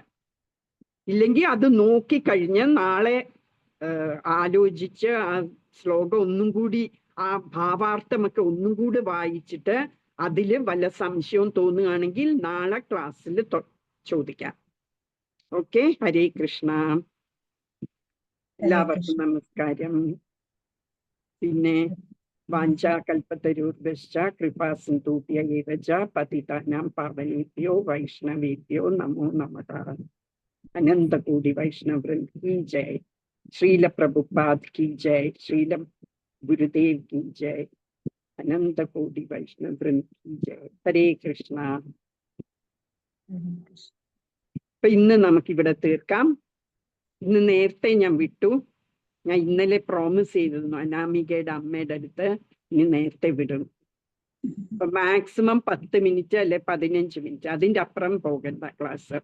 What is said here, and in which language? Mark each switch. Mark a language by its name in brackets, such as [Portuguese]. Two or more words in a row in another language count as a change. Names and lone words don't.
[Malayalam] ഇല്ലെങ്കിൽ അത് നോക്കിക്കഴിഞ്ഞ് നാളെ ആലോചിച്ച് ആ ശ്ലോകം ഒന്നും കൂടി, ആ ഭാവാർത്ഥമൊക്കെ ഒന്നും കൂടി വായിച്ചിട്ട് അതിൽ വല്ല സംശയവും തോന്നുകയാണെങ്കിൽ നാളെ ക്ലാസ്സിൽ ചോദിക്കാം. ഓക്കെ, ഹരേ കൃഷ്ണ. എല്ലാവർക്കും നമസ്കാരം. [Sanskrit] പിന്നെ വാഞ്ചാകൽപതരുർഭ്യശ്ച കൃപാസിന്ധുഭ്യ ഏവ ച പതിതാനാം പാവനേഭ്യോ വൈഷ്ണവേഭ്യോ നമോ നമഃ. [Hindi] अनंतकोटि वैष्णववृंद की जय. श्रील प्रभुपाद की जय. श्रील गुरुदेव की जय. अनंत कोटि वैष्णव वृंद की जय. हरे कृष्ण. [Malayalam] അപ്പൊ ഇന്ന് നമുക്കിവിടെ തീർക്കാം. ഇന്ന് നേരത്തെ ഞാൻ വിട്ടു. ഞാൻ ഇന്നലെ പ്രോമിസ് ചെയ്തിരുന്നു അനാമികയുടെ അമ്മയുടെ അടുത്ത് ഇനി നേരത്തെ വിടും. അപ്പൊ മാക്സിമം 10 മിനിറ്റ് അല്ലെ 15 മിനിറ്റ്, അതിന്റെ അപ്പുറം പോകണ്ട ക്ലാസ്.